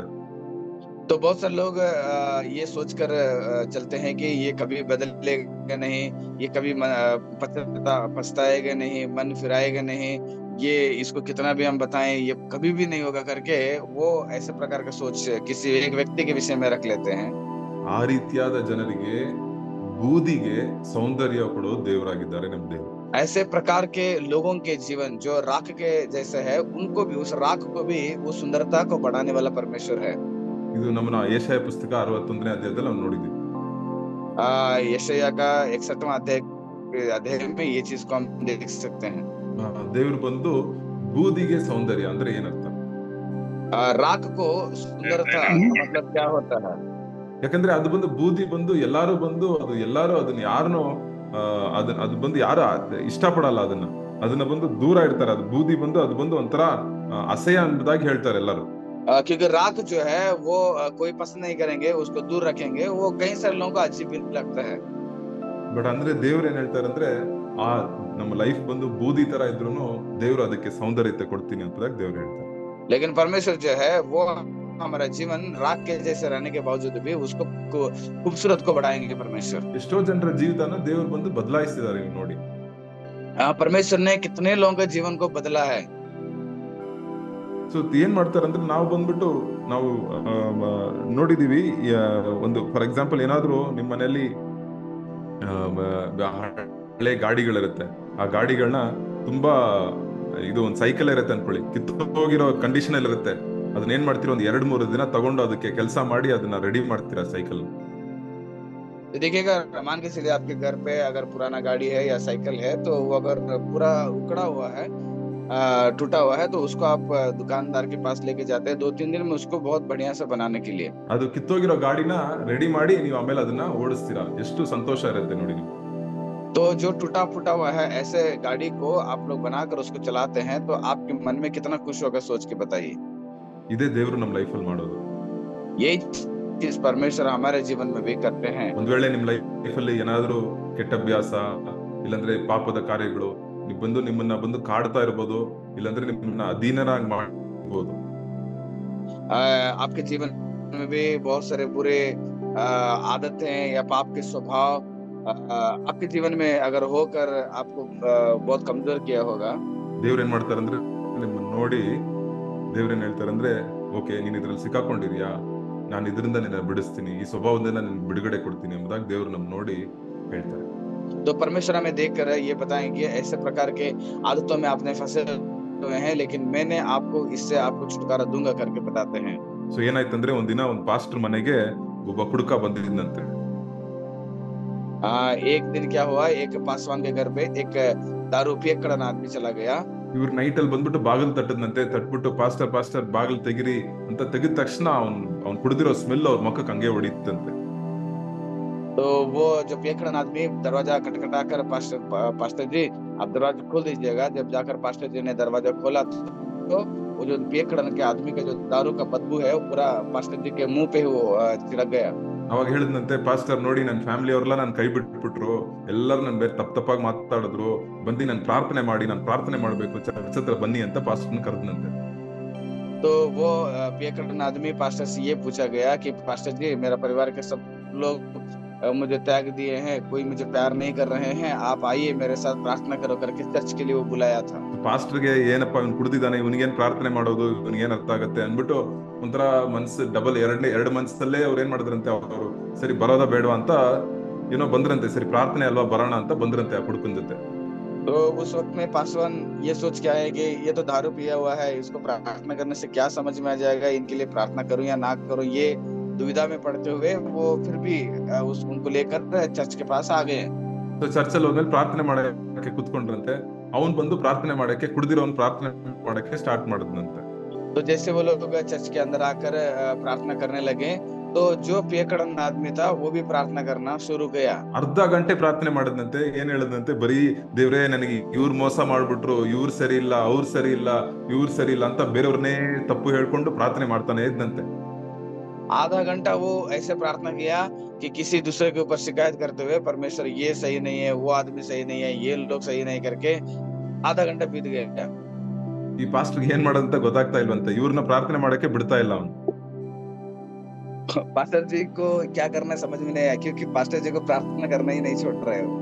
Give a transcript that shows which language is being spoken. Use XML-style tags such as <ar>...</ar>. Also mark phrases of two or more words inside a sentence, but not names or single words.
<hi>तो बहुत सारे लोग ये सोचकर चलते हैं कि ये कभी बदलेगा नहीं, ये कभी पछताएगा नहीं, मन फिराएगा नहीं, ये इसको कितना भी हम बताएं ये कभी भी नहीं होगा करके वो ऐसे प्रकार का सोच किसी एक व्यक्ति के विषय में रख लेते हैं।</hi> <kn>ಆ ರೀತಿಯಾದ ಜನರಿಗೆ ಬೂದಿಗೆ ಸೌಂದರ್ಯ ಕೊಡೋ ದೇವರಾಗಿದ್ದಾರೆ ನಮ್ಮ ದೇವರು.</kn> <hi>ऐसे प्रकार के लोगों के जीवन जो राख के जैसे है, उनको भी, उस राख को भी वो सुंदरता को बढ़ाने वाला परमेश्वर है।</hi> <kn>ಇದು ನಮ್ಮ ಯೆಶಾಯ ಪುಸ್ತಕ 61ನೇ ಅಧ್ಯಾಯದಲ್ಲಿ ನಾವು ನೋಡಿದ್ವಿ.</kn> <hi>यशायाह का 61वां अध्याय में ये चीज को हम देख सकते हैं।</hi> <kn>ದೇವರು ಬಂದು ಬೂದಿಗೆ ಸೌಂದರ್ಯ ಅಂದ್ರೆ ಏನರ್ಥ?</kn> <hi>राख को सुंदरता मतलब क्या होता है?</hi> <kn>ಯಾಕಂದ್ರೆ ಅದು ಬಂದು ಬೂದಿ ಬಂದು ಎಲ್ಲಾರು ಅದನ್ನ ಯಾರನ್ನೋ ಅದು ಬಂದು ಯಾರು ಇಷ್ಟಪಡಲ್ಲ, ಅದನ್ನ ಬಂದು ದೂರ ಇಡ್ತಾರೆ. ಅದು ಬೂದಿ ಬಂದು ಅದು ಬಂದು ಒಂಥರ ಅಸಹ್ಯ ಅನ್ನೋದಾಗಿ ಹೇಳ್ತಾರೆ ಎಲ್ಲರೂ.</kn> <hi>क्योंकि राख जो है वो कोई पसंद नहीं करेंगे, उसको दूर रखेंगे, वो कई सारे लोगों को अजीब भी लगता है।</hi> <kn>ಬಟ್ ಅಂದ್ರೆ ದೇವ್ರು ಏನ್ ಹೇಳ್ತಾರೆ ಅಂದ್ರೆ, ಆ ನಮ್ಮ ಲೈಫ್ ಬಂದು ಬೂದಿ ತರ ಇದ್ರೂನು ದೇವ್ರು ಅದಕ್ಕೆ ಸೌಂದರ್ಯತೆ ಕೊಡ್ತೀನಿ ಅಂತ ದೇವ್ರು ಹೇಳ್ತಾರೆ.</kn> <hi>लेकिन परमेश्वर जो है वो हमारा जीवन राख के जैसे रहने के बावजूद भी उसको खूबसूरत को बढ़ाएंगे परमेश्वर।</hi> <kn>ಎಷ್ಟೋ ಜನರ ಜೀವಿತನ ದೇವ್ರು ಬಂದು ಬದಲಾಯಿಸಿದ್ದಾರೆ, ನೀವು ನೋಡಿ.</kn> <hi>परमेश्वर ने कितने लोगों के जीवन को बदला है।</hi> <kn>ಸೊ ಏನ್ ಮಾಡ್ತಾರೆ ಅಂದ್ರೆ, ನಾವು ಬಂದ್ಬಿಟ್ಟು ನಾವು ನೋಡಿದೀವಿ, ಒಂದು</kn> <en>for example</en> <kn>ಏನಾದ್ರು ನಿಮ್ಮ ಮನೆಯಲ್ಲಿ ಹಳೆ ಗಾಡಿಗಳಿರುತ್ತೆ, ಆ ಗಾಡಿಗಳನ್ನ ತುಂಬಾ ಇದು ಒಂದು ಸೈಕಲ್ ಇರುತ್ತೆ ಅನ್ಕೊಳ್ಳಿ, ಕಿತ್ತೋಗಿರೋ ಕಂಡೀಷನ್ ಅಲ್ಲಿ ಇರುತ್ತೆ, ಅದನ್ನ ಏನ್ ಮಾಡ್ತೀರಾ, ಒಂದ್ 2-3 ದಿನ ತಗೊಂಡು ಅದಕ್ಕೆ ಕೆಲಸ ಮಾಡಿ ಅದನ್ನ ರೆಡಿ ಮಾಡ್ತೀರಾ ಸೈಕಲ್?</kn> <hi>तो देखिएगा, मान के चलिए आपके घर पे अगर पुराना गाड़ी है या साइकिल है, तो वो अगर पूरा उखड़ा हुआ है, टूटा हुआ है, तो उसको आप दुकानदार के पास लेके जाते हैं 2-3 दिन में उसको बहुत बढ़िया से बनाने के लिए।</hi> <kn>ಅದು ಕಿತ್ತೋಗಿರೋ ಗಾಡಿನ ರೆಡಿ ಮಾಡಿ ನೀವು ಆಮೇಲೆ ಅದನ್ನ ಓಡಿಸ್ತೀರಾ, ಎಷ್ಟು ಸಂತೋಷ ಇರುತ್ತೆ ನೋಡಿ ನೀವು.</kn> <hi>तो जो टूटा फूटा हुआ है ऐसे गाड़ी को आप लोग बनाकर उसको चलाते हैं, तो आपके मन में कितना खुश होगा, सोच के बताइए।</hi> <kn>ಇದೇ ದೇವರು ನಮ್ಮ ಲೈಫಲ್ಲಿ ಮಾಡೋದು.</kn> <hi>यही चीज परमेश्वर हमारे जीवन में भी करते हैं।</hi> <kn>ಒಂದ್ ವೇಳೆ ನಿಮ್ ಲೈಫಲ್ಲಿ ಏನಾದ್ರೂ ಕೆಟ್ಟ ಅಭ್ಯಾಸ ಇಲ್ಲಾಂದ್ರೆ ಪಾಪದ ಕಾರ್ಯಗಳು ನೀವು ಬಂದು ನಿಮ್ಮನ್ನ ಬಂದು ಕಾಡ್ತಾ ಇರ್ಬೋದು, ಇಲ್ಲಾಂದ್ರೆ ನಿಮ್ಮನ್ನ ಅಧೀನರಾಗಿ ಮಾಡಬಹುದು.</kn> <hi>आपके जीवन में भी बहुत सारे बुरे आदतें या पाप के स्वभाव आपके जीवन में अगर होकर आपको बहुत कमजोर किया होगा।</hi> <kn>ದೇವ್ರ ಏನ್ ಮಾಡ್ತಾರಂದ್ರೆ ನಿಮ್ಮನ್ನ ನೋಡಿ ದೇವ್ರೇನ್ ಹೇಳ್ತಾರಂದ್ರೆ, ಓಕೆ ನೀನ್ ಇದ್ರಲ್ಲಿ ಸಿಕ್ಕಾಕೊಂಡಿದ್ಯಾ, ನಾನು ಇದರಿಂದ ನಿನ್ನ ಬಿಡಿಸ್ತೀನಿ, ಈ ಸ್ವಭಾವದಿಂದ ನಿನ್ ಬಿಡುಗಡೆ ಕೊಡ್ತೀನಿ ಎಂಬುದಾಗಿ ದೇವ್ರು ನಮ್ ನೋಡಿ ಹೇಳ್ತಾರೆ.</kn> <hi>तो परमेश्वर हमें देखकर ये बताएंगे ऐसे प्रकार के आदतों में आपने फंसे हुए हैं, लेकिन मैंने आपको इससे आपको छुटकारा दूंगा करके बताते हैं।</hi> <kn>ಸೊ ಏನಾಯ್ತಂದ್ರೆ ಒಂದಿನ ಒಂದ್ ಪಾಸ್ಟರ್ ಮನೆಗೆ ಒಬ್ಬ ಕುಡುಕ ಬಂದಿದ್ದಂತೆ.</kn> <hi>एक दिन क्या हुआ, एक पासवान के घर पे एक दारू पियक्कड़न आदमी चला गया।</hi> <kn>ಇವ್ರು ನೈಟ್ ಅಲ್ಲಿ ಬಂದ್ಬಿಟ್ಟು ಬಾಗಿಲು ತಟ್ಟದ್ನಂತೆ, ತಟ್ಬಿಟ್ಟು ಪಾಸ್ಟರ್ ಬಾಗಿಲು ತೆಗಿರಿ ಅಂತ ತೆಗಿದ ತಕ್ಷಣ ಅವ್ನ್ ಕುಡಿದಿರೋ ಸ್ಮೆಲ್ ಅವ್ರ ಮುಖಕ್ಕೆ ಹಂಗೆ ಹೊಡಿತಂತೆ.</kn> <hi>तो वो जो पियक्कड़न आदमी दरवाजा खटखटाकर पास्टर जी आप दरवाजा खोल दीजिएगा। जब जाकर पास्टर जी ने दरवाजा खोला तो वो जो पियक्कड़न के आदमी का जो दारू का बदबू है वो पूरा पास्टर जी के मुंह पे वो छिड़क गया।</hi> <kn>ಅವಾಗ ಹೇಳಿದ್ನಂತೆ, ಪಾಸ್ಟರ್ ನೋಡಿ ನನ್ನ ಫ್ಯಾಮಿಲಿ ಅವ್ರೆಲ್ಲ ನನ್ ಕೈ ಬಿಟ್ಬಿಟ್ರು, ಎಲ್ಲರೂ ನನ್ ಬೇರೆ ತಪ್ಪಾಗಿ ಮಾತಾಡಿದ್ರು, ಬಂದು ನನ್ ಪ್ರಾರ್ಥನೆ ಮಾಡಿ, ನಾನು ಪ್ರಾರ್ಥನೆ ಮಾಡ್ಬೇಕು, ಚರ್ಚ್ ಹತ್ರ ಬನ್ನಿ ಅಂತ ಪಾಸ್ಟರ್ನ ಕರೆದ್ನಂತೆ.</kn> <hi>तो वो पियक्कड़न आदमी पास्टर से ये पूछा गया कि पास्टर जी मेरा परिवार के सब लोग मुझे त्याग दिए हैं, कोई मुझे प्यार नहीं कर रहे हैं, आप आइए मेरे साथ प्रार्थना करो करके चर्च के लिए वो बुलाया था।</hi> <kn>ಪಾಸ್ಟರ್ಗೆ ಏನಪ್ಪ ಇವ್ನು ಕುಡ್ದಿದ್ದಾನೆ, ಇವನಿಗೇನ್ ಪ್ರಾರ್ಥನೆ ಮಾಡೋದು, ಇವನಿಗೇನ್ ಅರ್ಥ ಆಗತ್ತೆ ಅನ್ಬಿಟ್ಟು ಒಂಥರ ಮನ್ಸು ಡಬಲ್ ಎರಡು ಮನ್ಸಲ್ಲೇ ಅವ್ರು ಏನ್ ಮಾಡಿದ್ರಂತೆ, ಅವರು ಸರಿ ಬರೋದ ಬೇಡವಾ ಅಂತ ಏನೋ ಬಂದ್ರಂತೆ, ಸರಿ ಪ್ರಾರ್ಥನೆ ಅಲ್ವಾ ಬರೋಣ ಅಂತ ಬಂದ್ರಂತೆ ಆ ಕುಡುಕನ್ ಜೊತೆ.</kn> <hi>तो उस वक्त में पासवान ये सोच के आए कि ये तो दारू पिया हुआ है, इसको प्रार्थना करने से क्या समझ में आ जाएगा, इनके लिए प्रार्थना करूं या ना करूं, ये दुविधा में पड़ते हुए वो फिर भी उनको लेकर चर्च के पास आ गए।</hi> <kn>ಸೊ ಚರ್ಚಲ್ಲಿ ಹೋದ್ಮೇಲೆ ಪ್ರಾರ್ಥನೆ ಮಾಡಕ್ಕೆ ಕುತ್ಕೊಂಡ್ರಂತೆ, ಅವನ್ ಬಂದು ಪ್ರಾರ್ಥನೆ ಮಾಡಕ್ಕೆ ಕುಡ್ದಿರೋನ್ ಪ್ರಾರ್ಥನೆ ಮಾಡಕ್ಕೆ ಸ್ಟಾರ್ಟ್ ಮಾಡಿದ್ನಂತೆ.</kn> <hi>तो जैसे वो लोग चर्च के अंदर आकर प्रार्थना करने लगे, तो जो पियक्कड़न आदमी था वो भी प्रार्थना करना शुरू किया।</hi> <kn>ಅರ್ಧ ಗಂಟೆ ಪ್ರಾರ್ಥನೆ ಮಾಡಿದ್ನಂತೆ. ಏನ್ ಹೇಳದಂತೆ, ಬರೀ ದೇವ್ರೇ ನನಗೆ ಇವ್ರು ಮೋಸ ಮಾಡ್ಬಿಟ್ರು, ಇವ್ರು ಸರಿ ಇಲ್ಲ, ಅವ್ರು ಸರಿ ಇಲ್ಲ, ಇವ್ರು ಸರಿ ಇಲ್ಲ ಅಂತ ಬೇರೆಯವ್ರನ್ನೇ ತಪ್ಪು ಹೇಳ್ಕೊಂಡು ಪ್ರಾರ್ಥನೆ ಮಾಡ್ತಾನೆ ಇದ್ನಂತೆ.</kn> <hi>आधा घंटा वो ऐसे प्रार्थना किया कि किसी दूसरे के ऊपर शिकायत करते हुए, परमेश्वर ये सही नहीं है, वो आदमी सही नहीं है, ये लोग सही नहीं करके आधा घंटा बीत गया।</hi> <kn>ಈ ಪಾಸ್ಟರ್ಗೆ ಏನ್ ಮಾಡೋದಂತ ಗೊತ್ತಾಗ್ತಾ ಇಲ್ವಂತೆ, ಇವ್ರನ್ನ ಪ್ರಾರ್ಥನೆ ಮಾಡಕ್ಕೆ ಬಿಡ್ತಾ ಇಲ್ಲ ಅವನು.</kn> <hi>पास्टर जी को क्या करना समझ में नहीं आया, क्योंकि पास्टर जी को प्रार्थना करना ही नहीं छोड़ रहे हो।</hi>